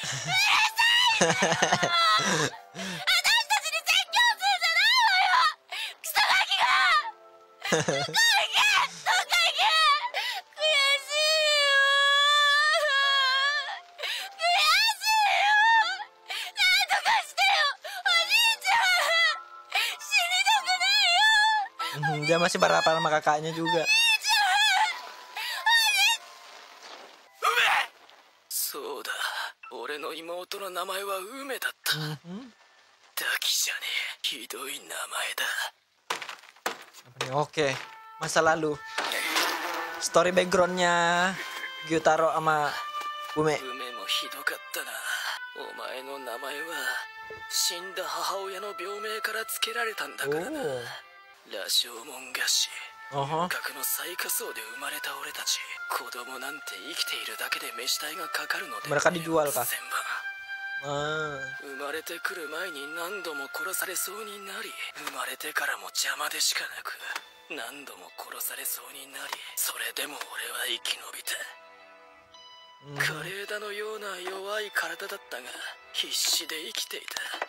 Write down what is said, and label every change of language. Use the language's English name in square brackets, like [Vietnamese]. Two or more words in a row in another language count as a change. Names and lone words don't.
[Japanese] 私たちに説教するんじゃないわよ。クソガキがどっか行け、どっか行け。悔しいよ、悔しいよ。なんとかしてよ、おじいちゃん。死にたくないよ。 [Indonesian] Dia masih berapa sama kakaknya juga. [Japanese] そうだ、俺の妹の名前は梅だった。ダキじゃねえ、ひどい名前だ。 [Indonesian] Oke, masa lalu. [English] Story backgroundnya [Indonesian] Gyutaro sama Ume. [Japanese] 梅もひどかったな。お前の名前は死んだ母親の病名から付けられたんだからな。羅生門菓子。格の最下層で生まれた俺たち、子供なんて生きているだけで飯代がかかるので、 [Indonesian] mereka dijual kah? [Japanese] 生まれてくる前に何度も殺されそうになり、生まれてからも邪魔でしかなく何度も殺されそうになり、それでも俺は生き延びた。枯れ枝のような弱い体だったが必死で生きていた。